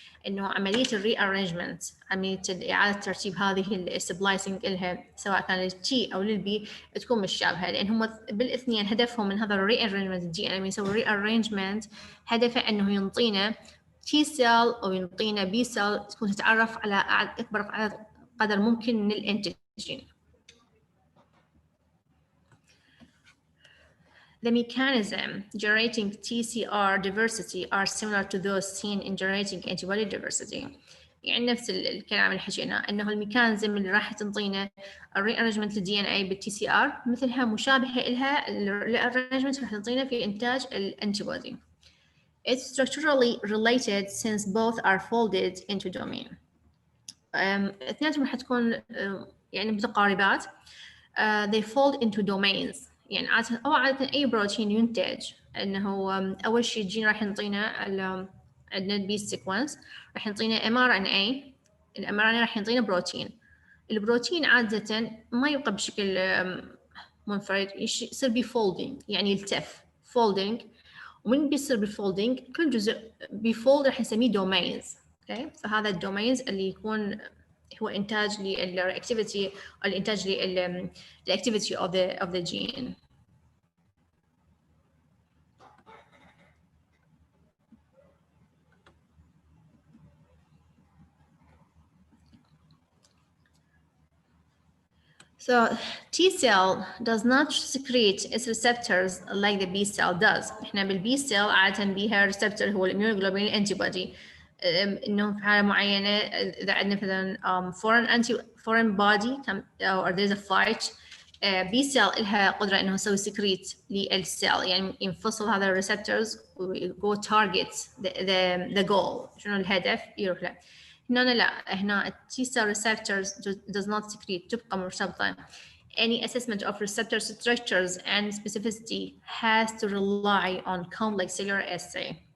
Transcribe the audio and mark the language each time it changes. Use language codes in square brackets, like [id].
[ar] إنه عملية الريارينجمنت عملية إعادة ترتيب هذه السبلايسنج إلها سواء كان للتي أو للبي تكون مشابهة لأن هم بالاثنين هدفهم من هذا الريارينجمنت الدي إن يسوي ريارينجمنت هدفه إنه ينطينا T cell أو ينطينا B cell تكون تتعرف على أكبر قدر ممكن من الانتيجين. [en] The mechanism generating TCR diversity are similar to those seen in generating antibody diversity. [ar] يعني نفس الكلام اللي حكينا انه الميكانيزم اللي راح تنطينا الريارينجمنت للدي ان اي بالتي سي ار مثلها مشابهه لها الريارينجمنت راح تنطينا في انتاج الانتيبودي. [en] It's structurally related since both are folded into domain. [ar] اثنيناتهم راح تكون يعني متقاربات. [en] They fold into domains. [ar] يعني عادة أي بروتين ينتج إنه أول شيء الجين راح ينطينا عندنا البي سيكونس راح ينطينا mRNA الmRNA راح ينطينا بروتين البروتين عادة ما يبقى بشكل منفرد، يصير بفولدينج، يعني يلتف فولدينج. ومن بيصير بفولدينج كل جزء بفولد راح نسميه دومينز. اوكي، فهذا الدومينز اللي يكون هو انتاج للرياكتيفيتي او الانتاج للاكتيفيتي [en] of the gene. So T cell does not secrete its receptors like the B cell does. [ar] احنا بالبي cell عادة بيها receptor هو الاميونوجلوبولين antibody. انه في حالة معينة اذا عندنا مثلا [en] foreign body or there's a fight, [ar] B cell لها قدرة انه تسوي secrete للسيل، يعني ينفصل هذا الريسبتورز ويجو [en] target the goal، [ar] شنو الهدف يروح له. هنا لا، هنا [en] T cell receptors does not secrete، [ar] تبقى مرتبطة. [en] Any assessment of receptor structures and specificity has to rely on complex cellular assay.